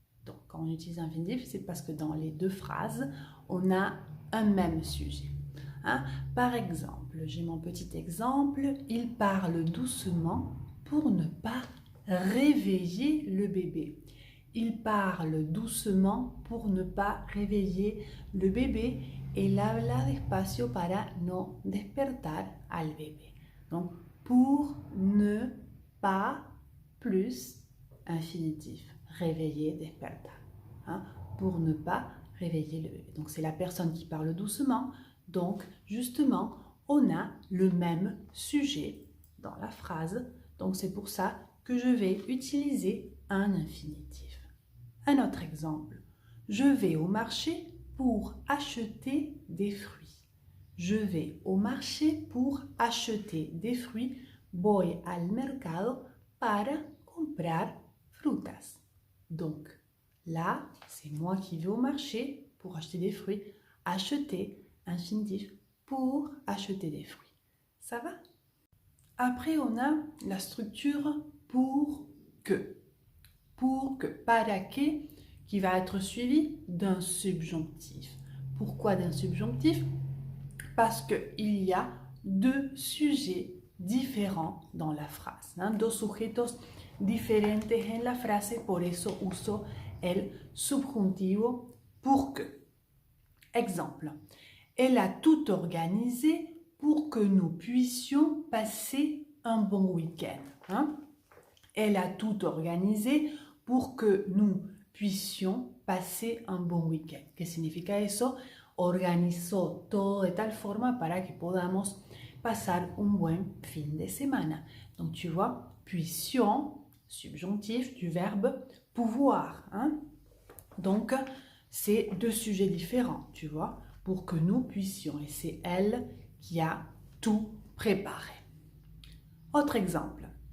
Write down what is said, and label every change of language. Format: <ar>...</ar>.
<fr>Donc, quand on utilise infinitif, c'est parce que dans les deux phrases, on a un même sujet. Par exemple, j'ai mon petit exemple. Il parle doucement pour ne pas réveiller le bébé. Il parle doucement pour ne pas réveiller le bébé.</fr> <es>Él habla despacio para no despertar al bébé.</es> <fr>Donc, pour ne pas plus infinitif. Réveiller, despertar. Pour ne pas réveiller le bébé. Donc, c'est la personne qui parle doucement. Donc, justement, on a le même sujet dans la phrase. Donc, c'est pour ça que je vais utiliser un infinitif. Un autre exemple. Je vais au marché pour acheter des fruits. Je vais au marché pour acheter des fruits.</fr> <es>Voy al mercado para comprar frutas.</es> <fr>Donc, là, c'est moi qui vais au marché pour acheter des fruits. Acheter, infinitif, pour acheter des fruits. Ça va? Après, on a la structure pour que. Pour que, para que, qui va être suivi d'un subjonctif. Pourquoi d'un subjonctif? Parce qu'il y a deux sujets différents dans la phrase.</fr> <es>Dos sujetos diferentes en la frase, por eso uso el subjuntivo</es> <fr>pour que. Exemple, elle a tout organisé pour que nous puissions passer un bon week-end. Elle a tout organisé pour que nous puissions passer un bon week-end.</fr> <es>¿Qué significa eso? Organizó todo de tal forma para que podamos pasar un buen fin de semana.</es> <fr>Donc tu vois, puissions, subjonctif du verbe pouvoir. Donc c'est deux sujets différents, tu vois, pour que nous puissions. Et c'est elle qui a tout préparé. Autre exemple.</fr>